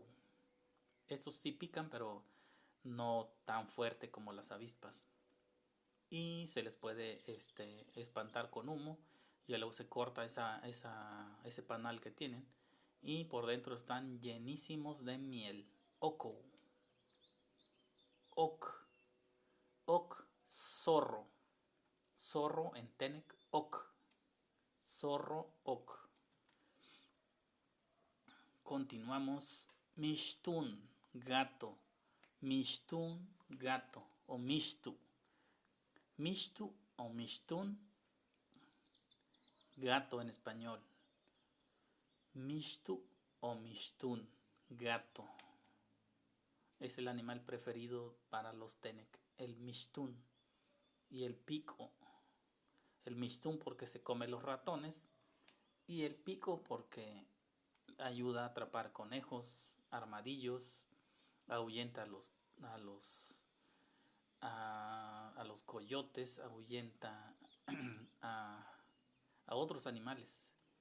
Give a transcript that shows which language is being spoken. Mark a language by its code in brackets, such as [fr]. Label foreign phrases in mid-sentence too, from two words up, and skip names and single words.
[es] Estos sí pican, pero no tan fuerte como las avispas. Y se les puede espantar con humo, y luego se corta ese panal que tienen, y por dentro están llenísimos de miel. [hus] Ocou. Oc. Oc, [es] zorro. Zorro en Tenec, oc. Zorro, oc. Continuamos. Mishtun, gato. Mishtun, gato. O mishtu. Mishtu o mishtun, gato en español. Mishtu o mishtun, gato. Es el animal preferido para los Tenec, el mishtun. Y el pico. El mishtun porque se come los ratones, y el pico porque ayuda a atrapar conejos, armadillos, ahuyenta a los coyotes, ahuyenta a otros animales.